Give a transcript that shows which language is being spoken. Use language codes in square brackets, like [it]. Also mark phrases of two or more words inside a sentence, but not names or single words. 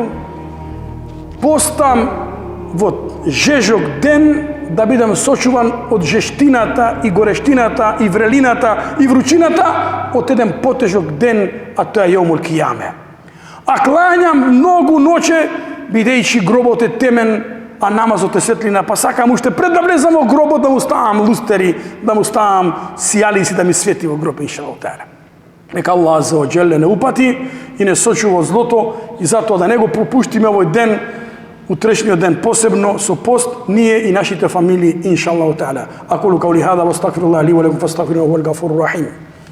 [mk] Постам во жежок ден да бидам сочуван од жештината и горештината и врелината и вручината од еден потежок ден, а тоа е [ar] يوم القيامة. [mk] А клањам многу ноќе, бидејќи гробот е темен, а намазот е светлина, па сакам уште пред да влезам во гробот да му ставам лустери, да му ставам сијалици да ми свети во гроб, [ar] إن شاء الله تعالى. [mk] Нека Аллах [ar] عز وجل [mk] не упати и не сочува злото, и затоа да не го пропуштиме овој ден, утрешниот ден посебно со пост, ние и нашите фамилии, [ar] إن شاء الله تعالى. أقول قولي هذا وأستغفر الله لي ولكم فاستغفروه هو الغفور الرحيم.